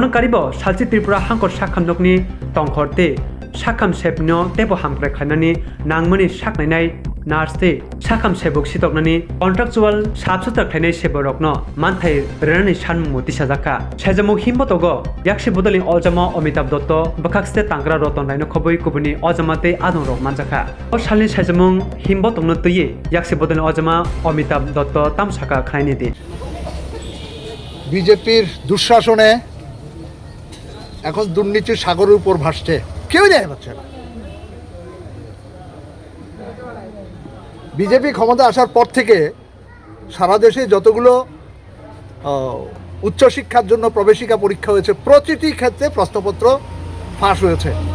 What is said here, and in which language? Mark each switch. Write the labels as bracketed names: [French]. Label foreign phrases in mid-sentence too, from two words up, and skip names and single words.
[Kok Borok] karibo salchi Tripura hankor sakhamnokni tongkhor tei sakham sepno tebo hamkrai khlainani nangmani saknainai Narste sakam sebok sitoknani contractual sabsutra khlainai seborokno manthai renani sanmung tisajaka sejamu himbotogo yakshi bodoli oljama Amitabh Dotto bkhakste tangra roton raino khoboi kubuni ojamate adongrok manjaka o salni sejamung himbotokno tuyi yakshi bodoli ojama Amitabh Dotto tamsaka khlaini di [Bangla] বিজেপির দুঃশাসনে এখন দুর্নীতির সাগরের উপর ভাসছে কেউই দেখতে পাচ্ছে না বিজেপি ক্ষমতা আসার পর থেকে সারা দেশে যতগুলো উচ্চশিক্ষার জন্য প্রবেশিকা পরীক্ষা হয়েছে প্রতিটি ক্ষেত্রে প্রশ্নপত্র ফাঁস হয়েছে